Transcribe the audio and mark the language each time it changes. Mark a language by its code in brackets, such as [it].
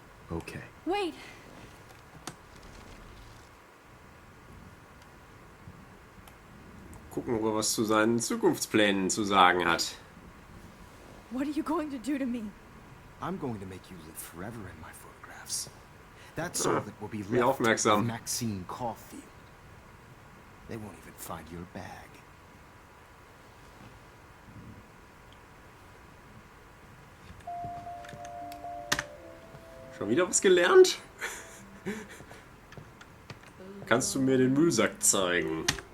[en] Okay. Wait! [de] Gucken, ob er was zu seinen Zukunftsplänen zu sagen hat. [en] What are you going to do to me? I'm going to make you live forever in my photographs. That's all that will be [de] Wie [en] left [de] aufmerksam. [en] of Maxine Caulfield. They won't even find your bag. [de] Schon wieder was gelernt? Kannst du mir den Müllsack zeigen?